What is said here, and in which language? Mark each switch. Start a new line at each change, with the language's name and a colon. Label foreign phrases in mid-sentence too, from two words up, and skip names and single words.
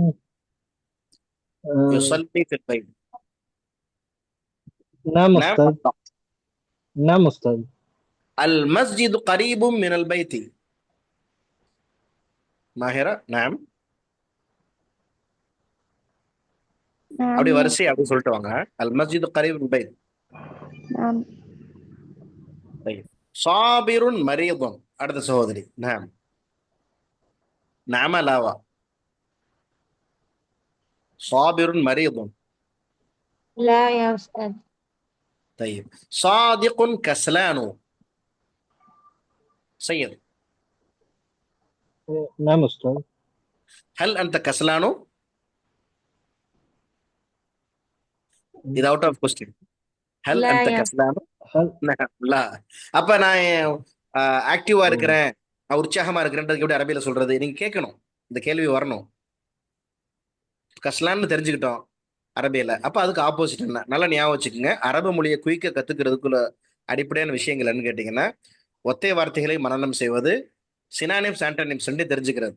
Arabic: يصلي في البيت. نعم نعم. أستاذ. نعم أستاذ. المسجد قريب من البيت. ماهرة. نعم. نعم
Tamil: அப்படி
Arabic: يا
Tamil: வரிசை அப்படி சொல்லிட்டு வாங்க.
Arabic: المسجد قريب من البيت. نعم. طيب. صابر مريض.
Tamil: அடுத்த சகோதரி.
Arabic: نعم. نعم லாவா. صابر مريض. لا يا أستاذ. طيب. صادق كسلان. سيد. نعم أستاذ. هل أنت كسلان؟ إذا
English: out of question.
Arabic: هل لا أنت يا
Tamil: كسلان؟ லா. அப்ப நான் ஆக்டிவா ஓ. இருக்கிறேன், நான் உற்சாகமா இருக்கிறேன்றதுக்கு எப்படி அரபியில சொல்றது? நீங்க கேட்கணும், இந்த கேள்வி வரணும். கஸ்லான்னு தெரிஞ்சுக்கிட்டோம் அரபியில, அப்ப அதுக்கு ஆப்போசிட் என்ன? நல்லா ஞாபகம் வச்சுக்கோங்க. அரபு மொழியை குயிக்க கத்துக்கிறதுக்குள்ள அடிப்படையான விஷயங்கள் என்னன்னு கேட்டீங்கன்னா, ஒத்தை வார்த்தைகளை மனனம் செய்வது,
English: synonyms antonyms
Tamil: ரெண்டு தெரிஞ்சுக்கிறது.